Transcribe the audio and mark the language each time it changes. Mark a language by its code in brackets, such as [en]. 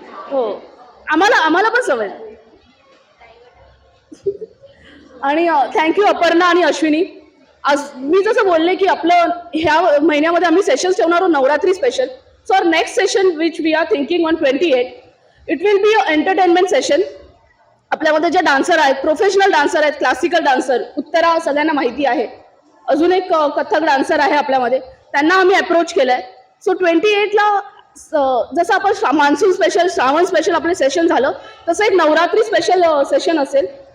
[mr] हो, आम्हाला पण सवय. आणि थँक्यू अपर्णा आणि अश्विनी. आज मी जसं बोलले की आपलं ह्या महिन्यामध्ये आम्ही सेशन्स ठेवणार आहोत Navratri special. [en] So our next session which we are thinking on 28, it will be a entertainment session. [mr] आपल्यामध्ये जे डान्सर आहेत, प्रोफेशनल डान्सर आहेत, क्लासिकल डान्सर, उत्तरा सगळ्यांना माहिती आहे, अजून एक कथक डान्सर आहे आपल्यामध्ये, त्यांना आम्ही अप्रोच केलंय. सो 28ला जसं आपण मान्सून स्पेशल, श्रावण स्पेशल आपलं सेशन झालं, तसं एक नवरात्री स्पेशल सेशन असेल.